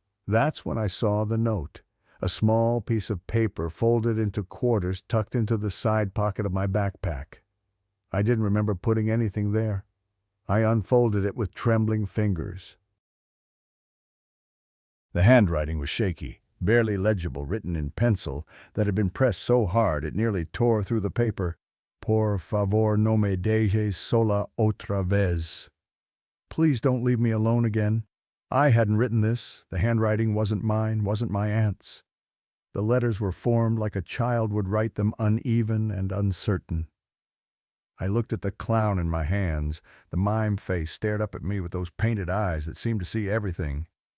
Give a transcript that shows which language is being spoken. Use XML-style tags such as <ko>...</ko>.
<en>That's when I saw the note, a small piece of paper folded into quarters tucked into the side pocket of my backpack. I didn't remember putting anything there. I unfolded it with trembling fingers. The handwriting was shaky, barely legible, written in pencil that had been pressed so hard it nearly tore through the paper.</en> <es>Por favor no me dejes sola otra vez.</es> <en>Please don't leave me alone again. I hadn't written this. The handwriting wasn't mine, wasn't my aunt's. The letters were formed like a child would write them, uneven and uncertain. I looked at the clown in my hands. The mime face stared up at me with those painted eyes that seemed to see everything.</en>